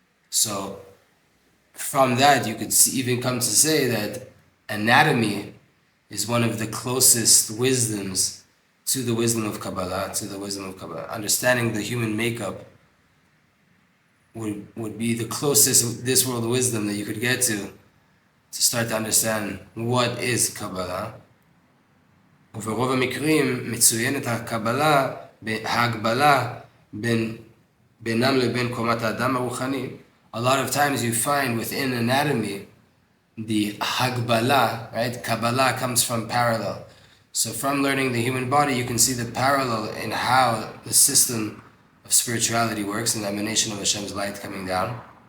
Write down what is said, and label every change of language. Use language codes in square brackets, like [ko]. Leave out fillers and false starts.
[en] So from that, you could even come to say that anatomy is one of the closest wisdoms to the wisdom of Kabbalah, Understanding the human makeup would be the closest this world wisdom that you could get to start to understand what is Kabbalah. [he] וברוב המקרים מצוינת הקבלה, ההגבלה בינם לבין קומת האדם הרוחני. [en] A lot of times you find within anatomy the Hagbala, right? Kabbalah comes from parallel. So from learning the human body, you can see the parallel in how the system of spirituality works, and the emanation of Hashem's light coming down.